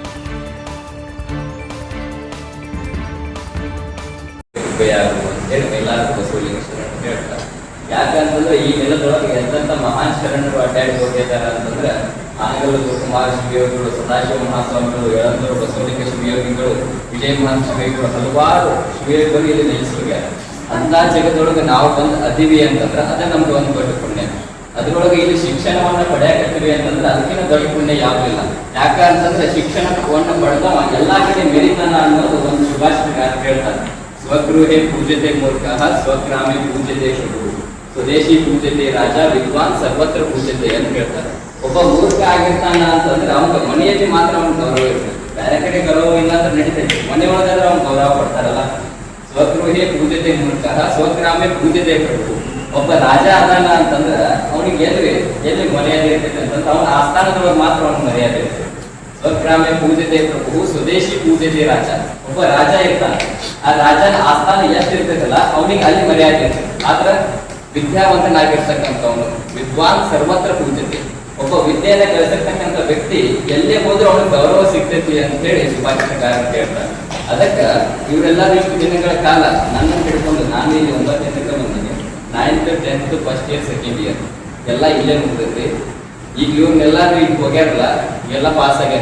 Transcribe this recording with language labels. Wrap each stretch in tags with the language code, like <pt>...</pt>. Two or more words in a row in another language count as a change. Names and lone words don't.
<kn>ಯಾಕಂತಂದ್ರೆ ಈ ನೆಲದೊಳಗೆ ಎಂತ ಮಹಾನ್ ಶರಣರು ಅಡ್ಡಾಡಿ ಹೋಗಿದ್ದಾರೆ ಅಂತಂದ್ರೆ ಆನಗಲ್ಲು ಕುಮಾರ ಶಿವಯೋಗಿಗಳು, ಸದಾಶಿವ ಮಹಾಸ್ವಾಮಿಗಳು, ಯಳಂದೂರು ಬಸವಲಿಂಗ ಶಿವಯೋಗಿಗಳು, ವಿಜಯ ಮಹಾನ್ ಶಿವಯೋಗಿಗಳು, ಹಲವಾರು ಶಿವಯೋಗಿಗಳು ಇಲ್ಲಿ ನೆಲೆಸಿದ್ದಾರೆ. ಅಂತ ಜಗದೊಳಗೆ ನಾವು ಬಂದು ಅದೀವಿ ಅಂತಂದ್ರೆ ಅದೇ ನಮ್ಗೆ ಒಂದು ದೊಡ್ಡ ಪುಣ್ಯ. ಅದ್ರೊಳಗೆ ಇಲ್ಲಿ ಶಿಕ್ಷಣವನ್ನ ಪಡೆಯಕತ್ತೀವಿ ಅಂತಂದ್ರೆ ಅದಕ್ಕಿಂತ ದೊಡ್ಡ ಪುಣ್ಯ ಯಾವುದಿಲ್ಲ. ಯಾಕಂತಂದ್ರೆ ಶಿಕ್ಷಣವನ್ನು ಪಡೆದವ ಎಲ್ಲಾ ಕಡೆ ಮೆರಿತಾನ ಅನ್ನೋದು ಒಂದು ಸುಭಾಷಿತಗಾರ ಹೇಳ್ತಾರೆ.</kn> <sa>ಸ್ವಗೃಹೇ ಪೂಜ್ಯತೆ ಮೂರ್ಖಃ, ಸ್ವಗ್ರಾಮೇ ಪೂಜ್ಯತೆ ಶತ್ರು, ಸ್ವದೇಶಿ ಪೂಜ್ಯತೆ ರಾಜ, ವಿದ್ವಾನ್ ಸರ್ವತ್ರ ಪೂಜ್ಯತೆ</sa> <kn>ಅಂತ ಹೇಳ್ತಾರೆ. ಒಬ್ಬ ಮೂರ್ಖ ಆಗಿರ್ತಾನ ಅಂತಂದ್ರೆ ಅವ್ನ ಮನೆಯಲ್ಲಿ ಮಾತ್ರ ಅವ್ನ ಗೌರವ ಇರ್ತದೆ, ಬೇರೆ ಕಡೆ ಗೌರವ ಇಲ್ಲ ಅಂತ ನಡೀತೈತಿ. ಮನೆ ಒಳಗಾದ್ರೆ ಅವ್ನ ಗೌರವ ಕೊಡ್ತಾರಲ್ಲ.</kn> <sa>ಸ್ವಗೃಹೇ ಪೂಜ್ಯತೆ ಮೂರ್ಖಃ, ಸ್ವಗ್ರಾಮೇ ಪೂಜ್ಯತೆ ಪ್ರಭು.</sa> <kn>ಒಬ್ಬ ರಾಜ ಅದಾನ ಅಂತಂದ್ರ ಅವನಿಗೆ ಎಲ್ಲಿ ಮರ್ಯಾದೆ ಇರ್ತೈತೆ ಅಂತಂದ್ರೆ ಅವನ ಆಸ್ಥಾನದೊಳಗೆ ಮಾತ್ರ ಅವ್ನಿಗೆ ಮರ್ಯಾದೆ ಇರ್ತೈತೆ.</kn> <sa>ಸ್ವಗ್ರಾಮೇ ಪೂಜ್ಯತೆ ಪ್ರಭು, ಸ್ವದೇಶಿ ಪೂಜ್ಯತೆ ರಾಜ.</sa> <kn>ಒಬ್ಬ ರಾಜ ಇರ್ತಾನೆ, ಆ ರಾಜನ ಆಸ್ಥಾನ ಎಷ್ಟು ಇರ್ತೈತಲ್ಲ ಅವನಿಗೆ ಅಲ್ಲಿ ಮರ್ಯಾದೆ ಇರ್ತೈತೆ. ಆದ್ರ ವಿದ್ಯಾವಂತನಾಗಿರ್ತಕ್ಕಂಥವನು</kn> <sa>ವಿದ್ವಾನ್ ಸರ್ವತ್ರ ಪೂಜ್ಯತೆ.</sa> <kn>ಒಬ್ಬ ವಿದ್ಯೆಯನ್ನ ಕಲಿಸಿರ್ತಕ್ಕಂಥ ವ್ಯಕ್ತಿ ಎಲ್ಲೇ ಹೋದ್ರೂ ಅವನಿಗೆ ಗೌರವ ಸಿಗ್ತೈತಿ ಅಂತ ಹೇಳಿ ಸುಭಾಷಿತಗಾರ ಹೇಳ್ತಾರೆ. ಅದಕ್ಕ ಇವರೆಲ್ಲರೂ ಇಷ್ಟು ದಿನಗಳ ಕಾಲ ನನ್ನನ್ನು ಹಿಡ್ಕೊಂಡು, ನಾನು ಇಲ್ಲಿ 9 ದಿನಕ್ಕೆ ಬಂದಿದ್ದೀನಿ.</kn> <en>9th 10th first year second year</en> <kn>ಎಲ್ಲ ಇಲ್ಲೇ ಮುಗಿದೈತಿ. ಈಗ ಇವ್ರನ್ನೆಲ್ಲಾರು ಈಗ ಹೋಗ್ಯಾರಲ್ಲ, ಎಲ್ಲ ಪಾಸ್ ಆಗ್ಯಾರ.</kn>